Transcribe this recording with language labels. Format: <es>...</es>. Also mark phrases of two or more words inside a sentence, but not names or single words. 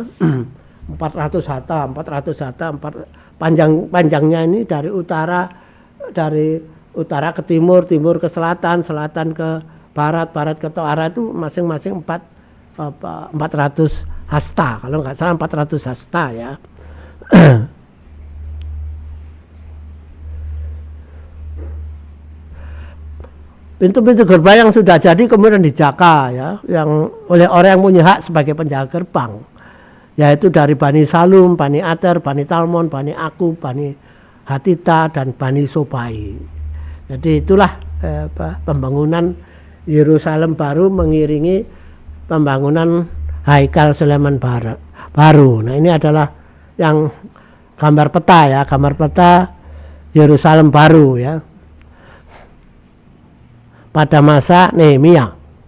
<id>400 hasta, panjangnya ini dari utara ke timur, timur ke selatan, selatan ke barat, barat ke utara, itu masing-masing 400 hasta, kalau nggak salah 400 hasta, ya. Pintu-pintu gerbang yang sudah jadi kemudian dijaga, ya, yang oleh orang yang punya hak sebagai penjaga gerbang, yaitu dari Bani Salum, Bani Ater, Bani Talmon, Bani Akub, Bani Hatita, dan Bani Sobai. Jadi itulah pembangunan Yerusalem baru mengiringi pembangunan Haikal Sulaiman baru. Nah, ini adalah yang gambar peta, ya, gambar peta Yerusalem baru, ya, pada masa Nehemia.</id>